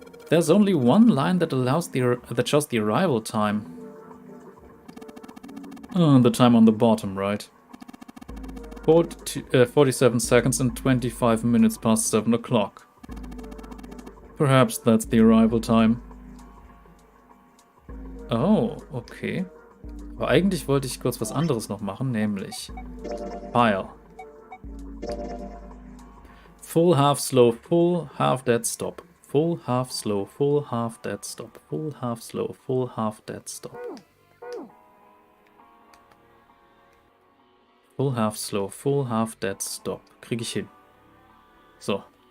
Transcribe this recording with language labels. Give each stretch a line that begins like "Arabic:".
English: There's only one line that that shows the arrival time. The time on the bottom, right? 47 seconds and 25 minutes past 7 o'clock. Perhaps that's the arrival time. Oh, okay.
German: Aber eigentlich wollte ich kurz was anderes noch machen, nämlich File.
English: Full, half, slow, full, half, dead, stop. Full, half, slow, full, half, dead, stop. Full, half, slow, full, half, dead, stop. Full, half, slow, full, half, dead, stop.
German: Krieg ich hin. So.